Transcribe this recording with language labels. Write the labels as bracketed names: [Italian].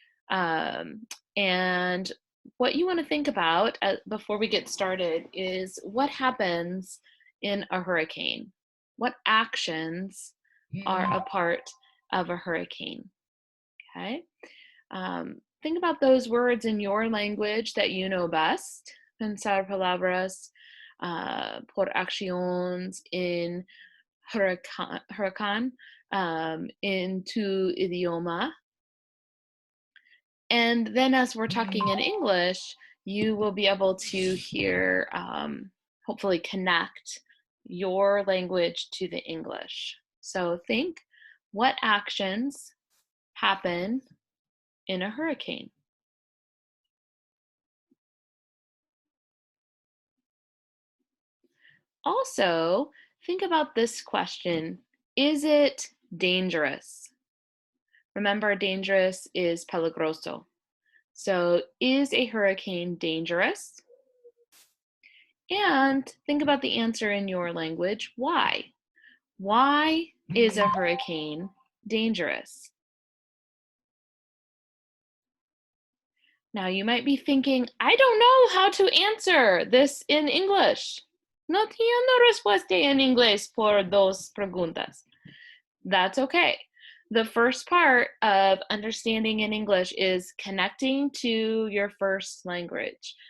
[English] And what you want to think about before we get started is what happens in a hurricane? What actions are a part of a hurricane? Okay. Think about those words in your language that you know best. [Spanish] Pensar palabras por acciones en huracán in tu idioma. [English] And then as we're talking in English, you will be able to hear, hopefully connect your language to the English. So think, what actions happen in a hurricane? Also, think about this question. Is it dangerous? Remember, dangerous is peligroso. So, is a hurricane dangerous? And think about the answer in your language. Why? Why is a hurricane dangerous? Now, you might be thinking, I don't know how to answer this in English. [Spanish] No tiene respuesta en inglés por dos preguntas. [English] That's okay. The first part of understanding in English is connecting to your first language.